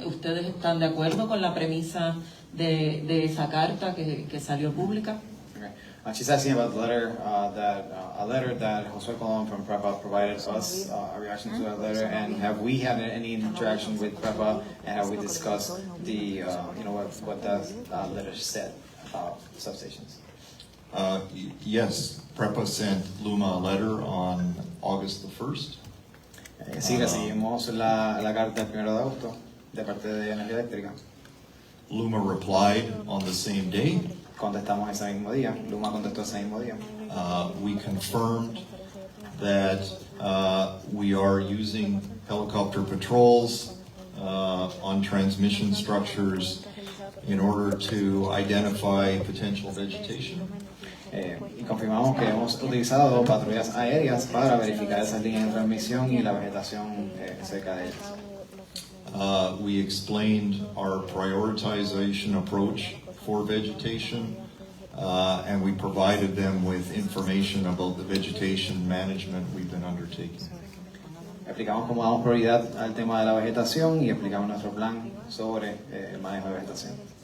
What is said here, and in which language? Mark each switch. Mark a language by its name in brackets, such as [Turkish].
[Spanish] ¿Ustedes están de acuerdo con la premisa de esa carta que salió pública? [English] Okay. She's asking about the letter a letter that Jose Colon from PREPA provided us, a reaction to that letter, and have we had any interaction with PREPA, and have we discussed the what that letter said about substations? Yes, PREPA sent Luma a letter on August the 1st. [Spanish] Sí, recibimos la carta el 1 de agosto de parte de Energía Eléctrica. [English] Luma replied on the same day. [Spanish] Contestamos ese mismo día. Luma contestó ese mismo día. [English] We confirmed that we are using helicopter patrols on transmission structures in order to identify potential vegetation. [Spanish] Y confirmamos que hemos utilizado patrullas aéreas para verificar esas líneas de transmisión y la vegetación cerca de ellas. [English] We explained our prioritization approach for vegetation, and we provided them with information about the vegetation management we've been undertaking. [Spanish] Explicamos cómo damos prioridad al tema de la vegetación y explicamos nuestro plan sobre el manejo de vegetación.